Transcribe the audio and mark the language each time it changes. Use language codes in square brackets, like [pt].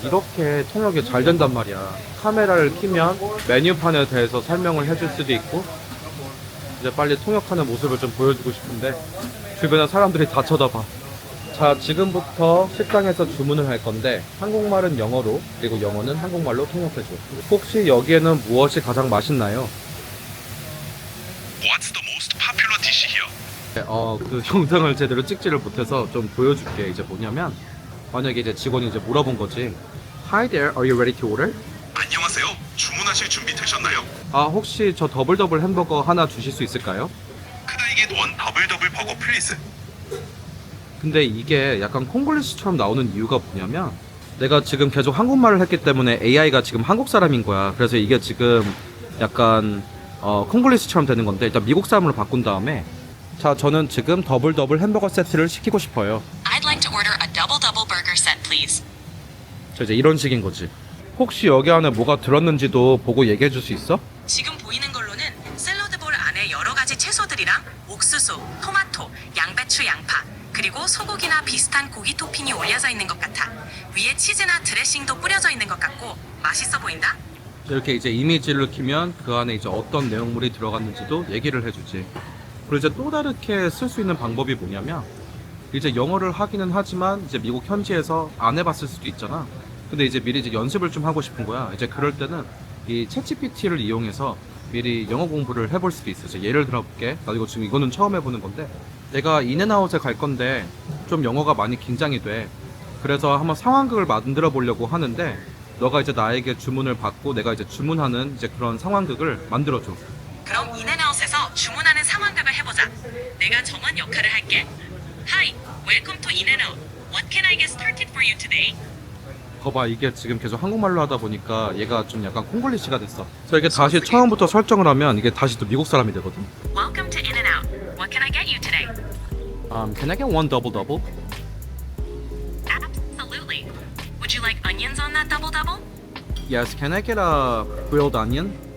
[ko] 이렇게 통역이 잘 된단 말이야. 카메라를 켜면 메뉴판에 대해서 설명을 해줄 수도 있고, 이제 빨리 통역하는 모습을 좀 보여주고 싶은데 주변에 사람들이 다 쳐다봐. 자, 지금부터 식당에서 주문을 할 건데 한국말은 영어로, 그리고 영어는 한국말로 통역해줘. 혹시 여기에는 무엇이 가장 맛있나요? [en] What's the most popular dish here? [ko] 그 영상을 제대로 찍지를 못해서 좀 보여줄게. 이제 뭐냐면 만약에 이제 직원이 이제 물어본 거지. [en] Hi there, are you ready to order? [ko] 안녕하세요. 주문하실 준비 되셨나요? 혹시 저 더블 햄버거 하나 주실 수 있을까요? [en] Could I get one double burger please? [ko] 근데 이게 약간 콩글리시처럼 나오는 이유가 뭐냐면 내가 지금 계속 한국말을 했기 때문에 AI가 지금 한국 사람인 거야. 그래서 이게 지금 약간 콩글리시처럼 되는 건데, 일단 미국 사람으로 바꾼 다음에, 자, 저는 지금 더블 햄버거 세트를 시키고 싶어요. [en] I'd like to order a double burger set, please. [ko] 자, 이제 이런 식인 거지. 혹시 여기 안에 뭐가 들었는지도 보고 얘기해 줄 수 있어? 지금 보이는 걸로는 샐러드볼 안에 여러 가지 채소들이랑 옥수수, 토마토, 양배추, 양파, 그리고 소고기나 비슷한 고기 토핑이 올려져 있는 것 같아. 위에 치즈나 드레싱도 뿌려져 있는 것 같고 맛있어 보인다? 이렇게 이제 이미지를 키면 그 안에 이제 어떤 내용물이 들어갔는지도 얘기를 해주지. 그리고 이제 또 다르게 쓸 수 있는 방법이 뭐냐면, 이제 영어를 하기는 하지만 이제 미국 현지에서 안 해봤을 수도 있잖아. 근데 이제 미리 이제 연습을 좀 하고 싶은 거야. 이제 그럴 때는 이 챗GPT를 이용해서 미리 영어 공부를 해볼 수도 있어. 이제 예를 들어볼게. 나 이거 지금 이거는 처음 해보는 건데, 내가 인앤아웃에 갈 건데 좀 영어가 많이 긴장이 돼. 그래서 한번 상황극을 만들어 보려고 하는데, 너가 이제 나에게 주문을 받고 내가 이제 주문하는 이제 그런 상황극을 만들어줘. 그럼 인앤아웃에서 주문하는 상황극을 해보자. 내가 정한 역할을 할게. [en] Hi, welcome to 인앤아웃. What can I get started for you today? [ko] 거봐, 이게 지금 계속 한국말로 하다 보니까 얘가 좀 약간 콩글리시가 됐어. 그래서 이게 다시 처음부터 설정을 하면 이게 다시 또 미국 사람이 되거든. [en] Welcome to 인앤아웃. What can I get you today? Can I get one double? Absolutely. Would you like onions on that double? Yes, can I get a grilled onion?